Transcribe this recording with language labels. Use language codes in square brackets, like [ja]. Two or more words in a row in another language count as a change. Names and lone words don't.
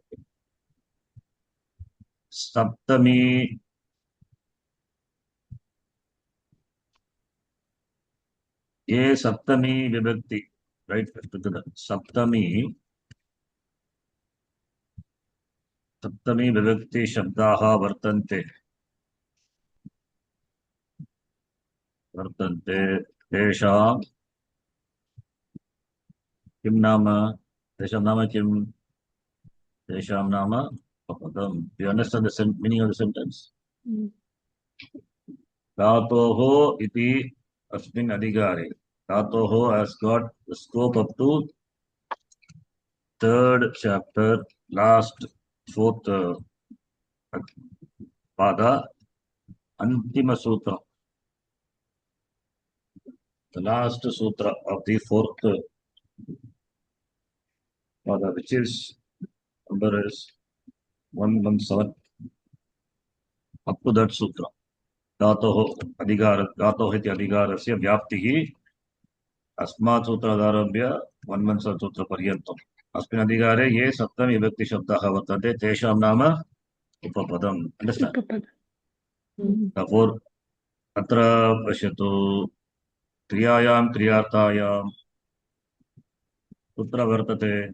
[sa] सप्तमी ये सप्तमी विभक्ति, राइट, सप्तमी विभक्ति शब्दाः वर्तन्ते तेषां किं नाम? तेषां नाम किम्? तेषां नाम Upapadam. [en] Do you understand the meaning of the sentence? Mm. [sa] धातोः इति अस्मिन् अधिकारे. [en] Dhatoho has got the scope up to third chapter, last fourth pada, [sa] अन्तिम सूत्र. [en] The last sutra of the fourth pada, which is number is 117. Up to that sutra. [sa] धातोः इति अधिकारस्य व्याप्तिः अस्मात् सूत्रादारभ्य 117 सूत्रपर्यन्तम् अस्मिन् अधिकारे ये सप्तमी विभक्तिशब्दाः वर्तन्ते तेषां नाम उपपदम्. Understand? Upapada. Therefore, अत्र पश्यतु क्रियायां क्रियार्थायां कुत्र वर्तते